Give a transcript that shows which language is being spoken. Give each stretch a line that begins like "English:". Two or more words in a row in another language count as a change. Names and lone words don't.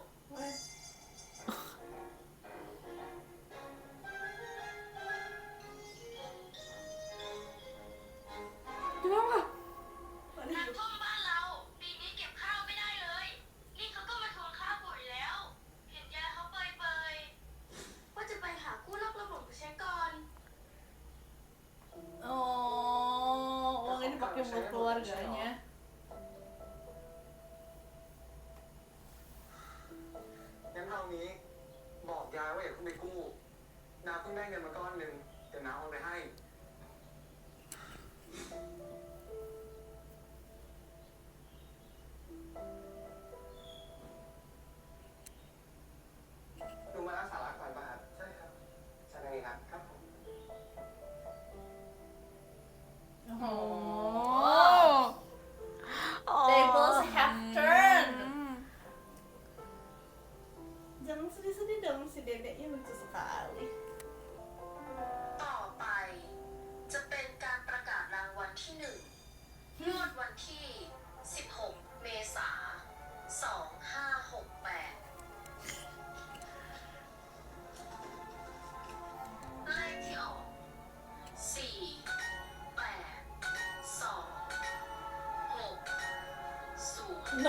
Indonesian: Kenapa?
Thai: น้ำท่วมบ้านเรา ปีนี้เก็บข้าวไม่ได้เลย นี่เขาก็มาทวงข้าวปุ๋ยแล้ว เห็นยายเขาเปยๆว่าจะไปหากู้นอกระบบไปเช็คก่อน
Indonesian: Oh, uang ini pakai buat keluarganya.
Thai: งั้นเอางี้บอกยายว่าอย่าเพิ่งไปกู้นาเพิ่งได้เงินมาก้อนหนึ่งเดี๋ยวน้าเอาไปให้ดูมารักษาหลานก่อนป่ะครับใช่ครับใช่เลยครับครับผม Oh.
English: Tables have turned.
Indonesian: Jangan sedih-sedih dong, si dedeknya lucu sekali.
Thai: ต่อไปจะเป็นการประกาศรางวัลที่1งวดวันที่ 16 เมษายน 2568 เลขที่ออก 48260